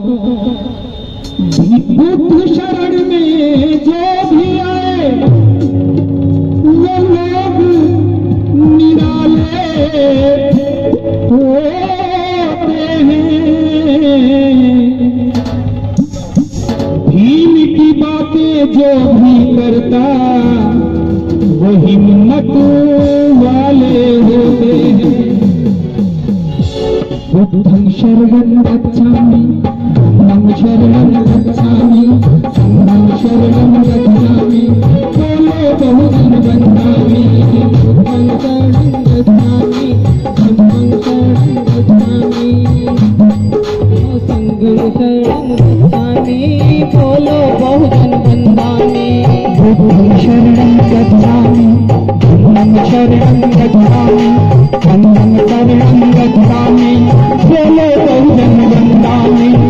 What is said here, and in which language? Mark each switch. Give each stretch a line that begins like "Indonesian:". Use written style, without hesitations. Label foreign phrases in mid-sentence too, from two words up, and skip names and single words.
Hindi: बुद्ध शरण में जो भी आए वो लोग निराले होते हैं। भीम की बातें जो भी करता वो हिम्मत वाले होते हैं।
Pali: बुद्धं शरणं गच्छामि, धम्मं शरणं गच्छामि, संघं शरणं गच्छामि,
Hindi: बोलो बहुजन
Pali: बंधामि। बुद्धं शरणं गच्छामि, धम्मं शरणं गच्छामि, संघं शरणं गच्छामि,
Hindi: बोलो बहुजन
Pali: बंधामि। बुद्धं शरणं गच्छामि, धम्मं शरणं गच्छामि, संघं शरणं गच्छामि,
Hindi: बोलो बहुजन बंधामि।